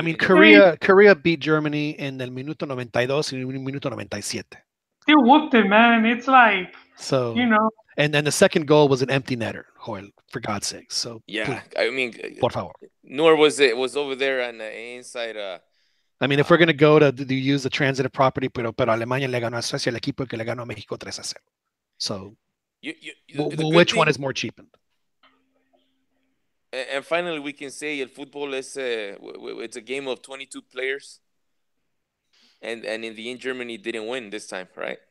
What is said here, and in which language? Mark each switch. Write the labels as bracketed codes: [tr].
[en] I mean, Korea beat Germany in [es] el minuto 92 y el minuto 97. [en] Still whooped it, man. It's like so. And then the second goal was an empty netter, Joel, for God's sake. So yeah, please, I mean, [es] por favor. [en] Nor was over there on the inside. I mean, if we're going to go to use the transitive property, [es] pero Alemania le ganó a Suecia, el equipo que le ganó a México 3-0. [en] So, which one is more cheapened? And finally, we can say [es] el fútbol [en] is it's a game of 22 players, and in the end, Germany didn't win this time, right?